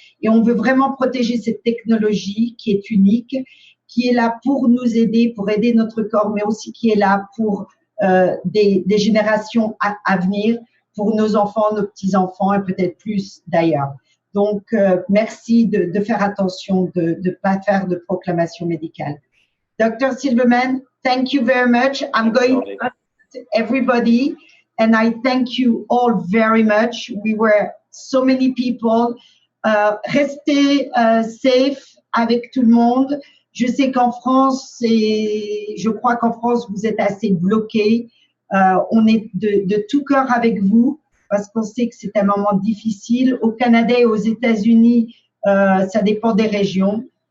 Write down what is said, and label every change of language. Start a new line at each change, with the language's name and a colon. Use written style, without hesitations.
French: Et on veut vraiment protéger cette technologie qui est unique, qui est là pour nous aider, pour aider notre corps, mais aussi qui est là pour des générations à venir, pour nos enfants, nos petits-enfants et peut-être plus d'ailleurs. Donc, merci de faire attention, de ne pas faire de proclamation médicale.
English: Dr. Silverman, thank you very much. I'm going to ask everybody, and I thank you all very much. We were so many people.
French: Restez safe avec tout le monde. Je sais qu'en France, je crois qu'en France, vous êtes assez bloqués. On est de tout cœur avec vous parce qu'on sait que c'est un moment difficile. Au Canada et aux États-Unis, ça dépend des régions.